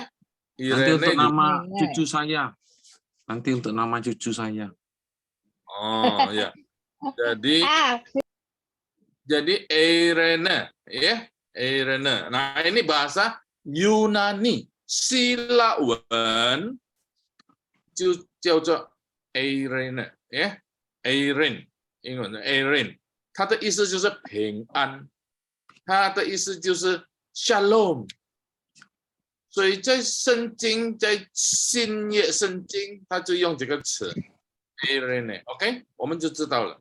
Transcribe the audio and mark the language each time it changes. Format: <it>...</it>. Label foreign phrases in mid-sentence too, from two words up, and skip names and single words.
<id>Nanti untuk Irene juga. nama Irene. cucu saya. Nanti untuk nama cucu saya. Oh, ya. Jadi Ah, Irene ya. Irene. Nah, ini bahasa Yunani.</id> <zh>Sila wen 就叫做 Irene 呀 ，Irene 英文的 Irene， 它的意思就是平安，它的意思就是 Shalom。所以在圣经，在新约圣经，它就用这个词 Irene，OK， 我们就知道了。</zh>